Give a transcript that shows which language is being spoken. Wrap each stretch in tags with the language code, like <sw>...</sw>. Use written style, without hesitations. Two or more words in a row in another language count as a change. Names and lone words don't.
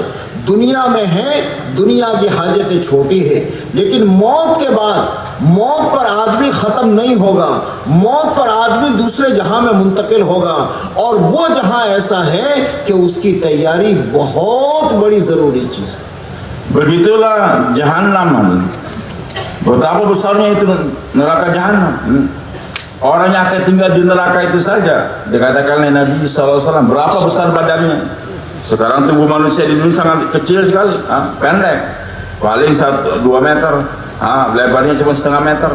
<hi>दुनिया में है, दुनिया की हाजतें छोटी है, लेकिन मौत के बाद मौत पर आदमी ख़त्म नहीं होगा, मौत पर आदमी दूसरे जहां में मुंतकिल होगा, और वो जहां ऐसा है कि उसकी तैयारी बहुत बड़ी ज़रूरी चीज़ है।</hi> <id>Begitulah Jahannam. Betapa besarnya itu neraka Jahannam. Orang yang akan tinggal di neraka itu saja dikatakan oleh Nabi SAW berapa besar badannya. Sekarang tubuh manusia di dunia sangat kecil sekali, pendek, paling 2 meter, lebarnya cuma setengah meter.</id>